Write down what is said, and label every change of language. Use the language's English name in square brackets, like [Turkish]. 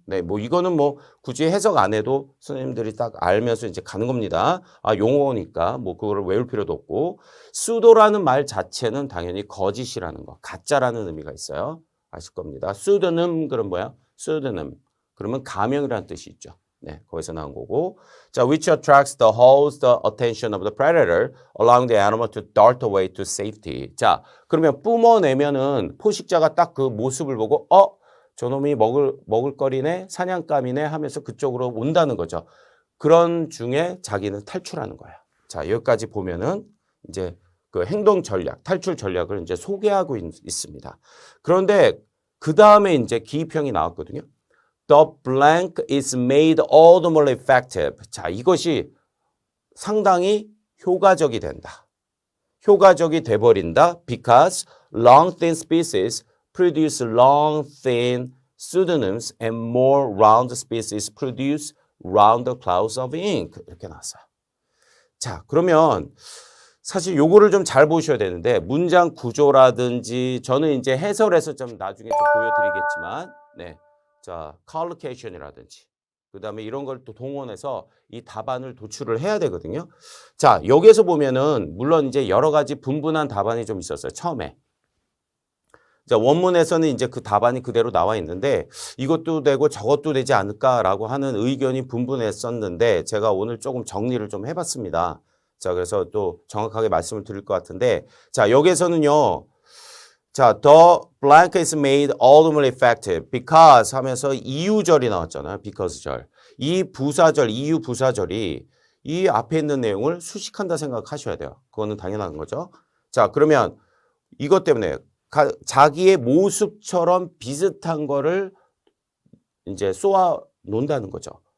[Korean] 네, 뭐 이거는 뭐 굳이 해석 안 해도 선생님들이 딱 알면서 이제 가는 겁니다. 용어니까 뭐 그거를 외울 필요도 없고 pseudo라는 말 자체는 당연히 거짓이라는 거, 가짜라는 의미가 있어요. 아실 겁니다. pseudonym 그럼 뭐야? pseudonym 그러면 가명이라는 뜻이 있죠. 네, 거기서 나온 거고. [English] 자, which attracts the holds the attention of the predator, allowing the animal to dart away to safety. [Korean] 자, 그러면 뿜어내면은 포식자가 딱 그 모습을 보고 저놈이 먹을 거리네, 사냥감이네 하면서 그쪽으로 온다는 거죠. 그런 중에 자기는 탈출하는 거야. 자, 여기까지 보면은 이제 그 행동 전략, 탈출 전략을 이제 소개하고 있습니다. 그런데 그 다음에 이제 기입형이 나왔거든요. [English] The blank is made all the more effective. [Korean] 자, 이것이 상당히 효과적이 된다. 효과적이 돼버린다. [English] Because long thin species produce long thin pseudonyms and more round species produce round clouds of ink. [Korean] 이렇게 나왔어요. 자, 그러면 사실 요거를 좀 잘 보셔야 되는데 문장 구조라든지 저는 이제 해설에서 좀 나중에 좀 보여드리겠지만 네. 자, collocation이라든지 그다음에 이런 걸 또 동원해서 이 답안을 도출을 해야 되거든요. 자, 여기에서 보면은 물론 이제 여러 가지 분분한 답안이 좀 있었어요. 처음에. 자, 원문에서는 이제 그 답안이 그대로 나와 있는데 이것도 되고 저것도 되지 않을까라고 하는 의견이 분분했었는데 제가 오늘 조금 정리를 좀 해봤습니다. 자, 그래서 또 정확하게 말씀을 드릴 것 같은데 자, 여기에서는요. [English] 자, the blank is made all the more effective because [Korean] 하면서 이유절이 나왔잖아요. because절. 이 부사절, 이유 부사절이 이 앞에 있는 내용을 수식한다 생각하셔야 돼요. 그거는 당연한 거죠. 자, 그러면 이것 때문에 자기의 모습처럼 비슷한 거를 이제 쏘아 놓는다는 거죠.